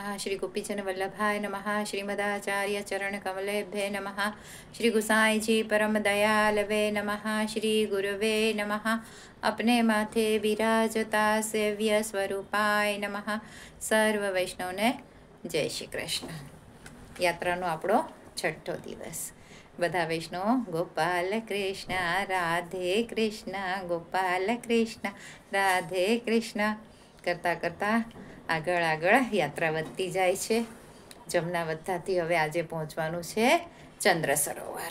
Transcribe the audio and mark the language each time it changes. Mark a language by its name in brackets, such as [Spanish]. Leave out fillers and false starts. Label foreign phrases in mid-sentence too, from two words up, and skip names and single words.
[Sanskrit] श्री गोपीचंद वल्लभाय नमः। श्रीमदाचार्य चरण कमलेभ्ये नमः। श्री गुसाई जी परम दयालवे नमः। श्री गुरुवे नमः। अपने माथे विराजता सेव्य स्वरूपाय नमः। [Gujarati] સર્વ વૈષ્ણવને જય શ્રી કૃષ્ણ। यात्रानो આપણો છઠ્ઠો દિવસ। બધા વૈષ્ણવો ગોપાલ કૃષ્ણ રાધે કૃષ્ણ, ગોપાલ કૃષ્ણ રાધે કૃષ્ણ કરતાં કરતાં આગળ આગળ યાત્રા વધતી જાય છે। જમના વધતાથી હવે આજે પહોંચવાનું છે ચંદ્ર સરોવર।